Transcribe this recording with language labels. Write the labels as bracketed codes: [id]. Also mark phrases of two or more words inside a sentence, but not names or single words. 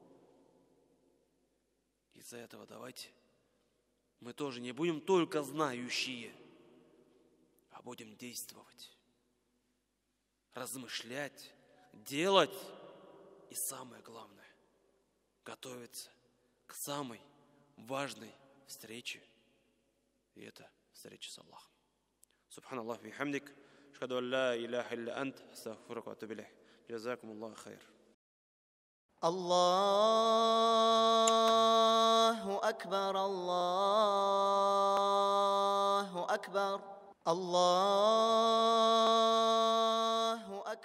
[ru] Из-за этого давайте мы тоже не будем только знающие, а будем действовать, размышлять, делать и самое главное, готовиться к самой важной встрече. И это встреча с Аллахом. [ar] سبحان الله بحمدك أشهد أن لا إله إلا أنت أستغفرك وأتوب إليك. جزاكم الله خير. الله أكبر الله أكبر الله